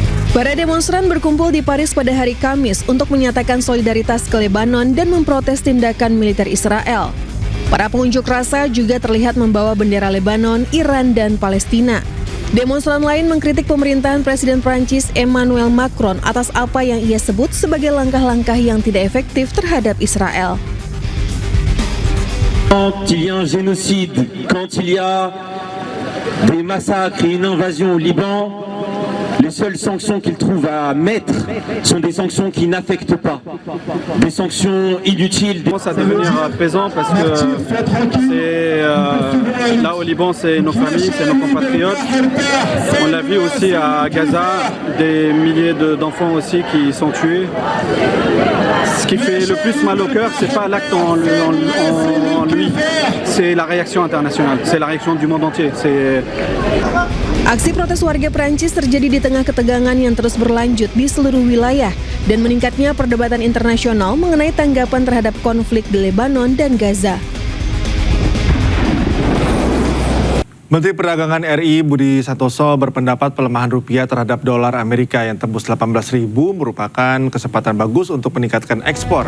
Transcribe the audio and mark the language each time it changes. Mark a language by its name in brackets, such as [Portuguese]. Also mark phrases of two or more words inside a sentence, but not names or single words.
[Indonesian] Para demonstran berkumpul di Paris pada hari Kamis untuk menyatakan solidaritas ke Lebanon dan memprotes tindakan militer Israel. Para pengunjuk rasa juga terlihat membawa bendera Lebanon, Iran, dan Palestina. Demonstran lain mengkritik pemerintahan Presiden Prancis Emmanuel Macron atas apa yang ia sebut sebagai langkah-langkah yang tidak efektif terhadap Israel. [French] Quand il y a un génocide, quand il y a des massacres et une invasion au Liban, les seules sanctions qu'ils trouvent à mettre sont des sanctions qui n'affectent pas, des sanctions inutiles. Ça commence à devenir pesant parce que c'est là au Liban, c'est nos familles, c'est nos compatriotes. On l'a vu aussi à Gaza, des milliers d'enfants aussi qui sont tués. Ce qui fait le plus mal au cœur, c'est pas l'acte en lui, c'est la réaction internationale, c'est la réaction du monde entier. [Indonesian] Aksi protes warga Prancis terjadi di tengah ketegangan yang terus berlanjut di seluruh wilayah dan meningkatnya perdebatan internasional mengenai tanggapan terhadap konflik di Lebanon dan Gaza. Menteri Perdagangan RI Budi Santoso berpendapat pelemahan rupiah terhadap dolar Amerika yang tembus 18.000 merupakan kesempatan bagus untuk meningkatkan ekspor.